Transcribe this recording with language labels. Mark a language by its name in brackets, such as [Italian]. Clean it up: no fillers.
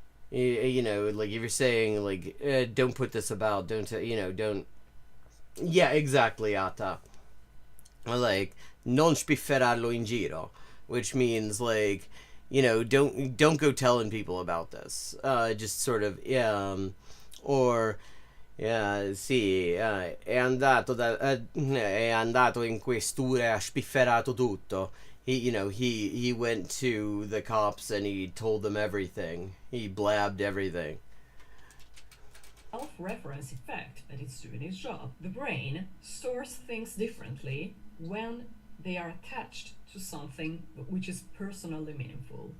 [English] You know, like if you're saying like, don't put this about, don't, don't. Yeah, exactly, Atta. Like, [Italian] non spifferarlo in giro, [English] which means like, don't go telling people about this. Just sort of, or. [Italian] Sì, è andato in questura e ha spifferato tutto. [English] He went to the cops and he told them everything. He blabbed everything. Self-reference effect that it's doing its job. The brain stores things differently when they are attached to something which is personally meaningful.